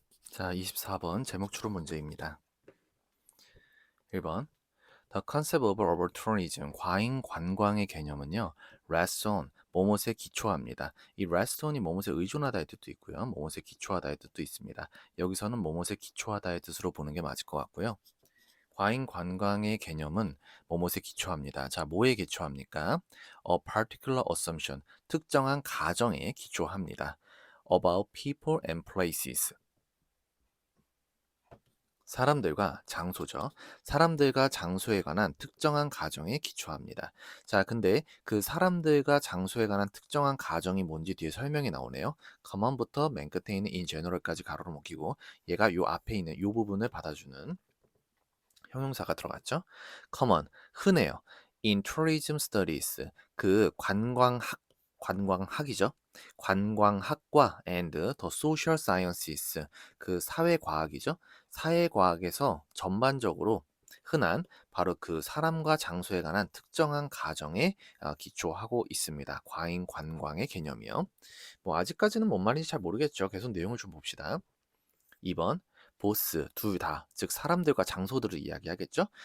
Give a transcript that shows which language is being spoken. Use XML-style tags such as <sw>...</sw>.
<ko>자, 24번 제목 추론 문제입니다. 1번.</ko> <en>The concept of overtourism,</en> <ko>과잉 관광의 개념은요,</ko> <en>rests on,</en> <ko>뭐뭇에 기초합니다. 이 rest on이 뭐뭇에 의존하다의 뜻도 있고요, 뭐뭇에 기초하다의 뜻도 있습니다. 여기서는 뭐뭇에 기초하다의 뜻으로 보는 게 맞을 것 같고요. 과잉 관광의 개념은 뭐뭇에 기초합니다. 자, 뭐에 기초합니까?</ko> <en>A particular assumption,</en> <ko>특정한 가정에 기초합니다.</ko> <en>About people and places,</en> <ko>사람들과 장소죠. 사람들과 장소에 관한 특정한 가정에 기초합니다. 자, 근데 그 사람들과 장소에 관한 특정한 가정이 뭔지 뒤에 설명이 나오네요. common부터 맨 끝에 있는 in general까지 가로로 먹히고 얘가 요 앞에 있는 요 부분을 받아주는 형용사가 들어갔죠. common, 흔해요.</ko> <en>in tourism studies,</en> <ko>그 관광학이죠. 관광학과</ko> <en>and the social sciences,</en> <ko>그 사회과학이죠. 사회과학에서 전반적으로 흔한 바로 그 사람과 장소에 관한 특정한 가정에 기초하고 있습니다. 과잉 관광의 개념이요. 뭐 아직까지는 뭔 말인지 잘 모르겠죠. 계속 내용을 좀 봅시다. 2번 보스 둘 다, 즉 사람들과 장소들을 이야기하겠죠.</ko>